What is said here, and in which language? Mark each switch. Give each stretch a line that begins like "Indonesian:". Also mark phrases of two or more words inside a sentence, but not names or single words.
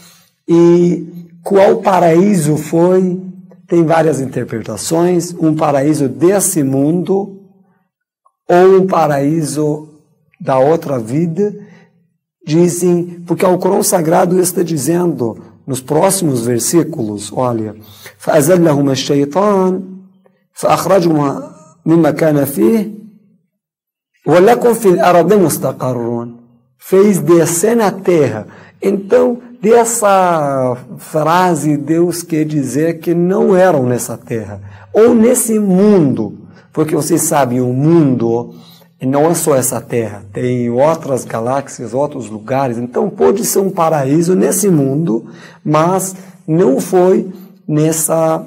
Portuguese: E qual paraíso foi? Tem várias interpretações. Um paraíso desse mundo ou um paraíso da outra vida. Dizem, porque o Alcorão Sagrado está dizendo nos próximos versículos, olha,
Arabic: فَأَزَلَّهُمَا الشَّيْطَانُ فَأَخْرَجُهُمَا مِمَّا كَانَ فِيهِ وَلَكُمْ فِي الْأَرْضِ مُسْتَقَرٌّ.
Portuguese: Fez descer na terra. Então, dessa frase, Deus quer dizer que não eram nessa terra, ou nesse mundo, porque vocês sabem, o mundo não é só essa terra, tem outras galáxias, outros lugares, então pode ser um paraíso nesse mundo, mas não foi nessa...